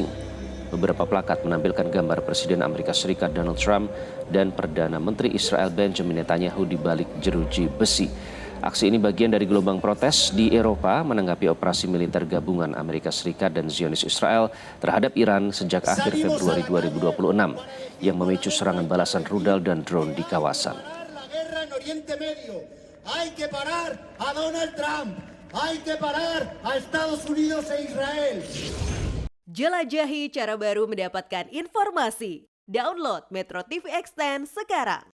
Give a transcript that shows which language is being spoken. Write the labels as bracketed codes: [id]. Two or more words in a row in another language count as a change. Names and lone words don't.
[id] Beberapa plakat menampilkan gambar Presiden Amerika Serikat Donald Trump dan Perdana Menteri Israel Benjamin Netanyahu di balik jeruji besi. Aksi ini bagian dari gelombang protes di Eropa menanggapi operasi militer gabungan Amerika Serikat dan Zionis Israel terhadap Iran sejak akhir Februari 2026 yang memicu serangan balasan rudal dan drone di kawasan. [es] Hay que parar a Donald Trump, hay que parar a Estados Unidos e Israel. [id] Jelajahi cara baru mendapatkan informasi. Download Metro TV Extend sekarang.